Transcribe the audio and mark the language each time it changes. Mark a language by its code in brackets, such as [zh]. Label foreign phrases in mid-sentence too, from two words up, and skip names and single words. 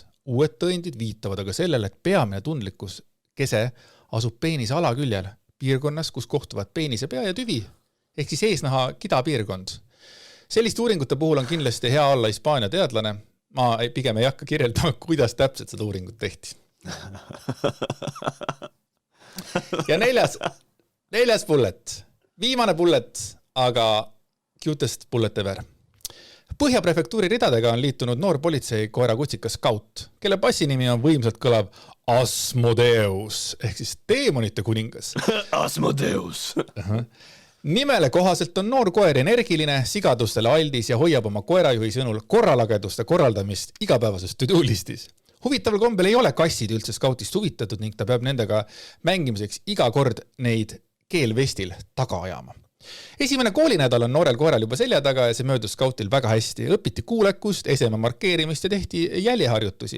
[et] Uued tõendid viitavad aga sellele, et peamine tundlikkus kese asub peenise alaküljel, piirkonnas, kus kohtuvad peenise pea ja tüvi, ehk siis eesnaha kidapiirkond. Sellist uuringute puhul on kindlasti hea olla Hispaania teadlane. Ma pigem ei hakka kirjeldama, kuidas täpselt seda uuringut tehti. Ja neljas bullet, viimane bullet, aga [en] cutest bullet ever. [et] Põhja prefektuuri ridadega on liitunud noor politsei koera kutsikas Scout, kelle passinimi on võimsalt kõlav Asmodeus, ehk siis teemonite kuningas. Asmodeus. Nimele kohaselt on noor koer energiline, sigadustele aldis ja hoiab oma koerajuhi sõnul korralageduste korraldamist igapäevases to-do-listis. Huvitaval kombel ei ole kassid üldse Scoutist huvitatud ning ta peab nendega mängimiseks iga kord neid keelvestil taga ajama. Esimene koolinädal on noorel koeral juba selja taga ja see möödus Scoutil väga hästi. Õpiti kuulekust, eseme markeerimist ja tehti jäljeharjutusi.